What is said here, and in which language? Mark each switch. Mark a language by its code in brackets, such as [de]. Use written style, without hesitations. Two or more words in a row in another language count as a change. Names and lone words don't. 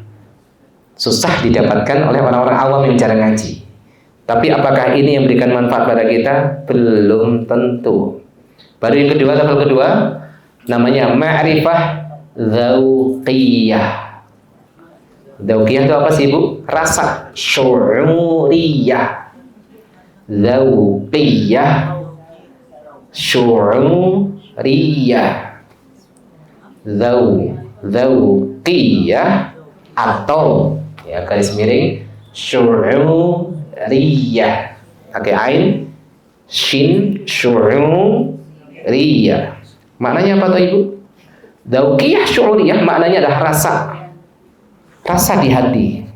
[id] Susah didapatkan oleh orang-orang awam yang jarang ngaji. Tapi apakah ini yang memberikan manfaat pada kita? Belum tentu. Baru yang kedua, level kedua, namanya [ar] معرفة ذوقية. [id] Dzauqiyah itu apa sih, Ibu? Rasa, [ar] شعورية. ذوقية، شعورية. [id] Dzauqiyah atau ya garis miring syu'uriyah. Pakai ain, shin, syu'uriyah. Maknanya apa tuh, Ibu? [ar] ذوقية، شعورية [id] maknanya adalah rasa di hati.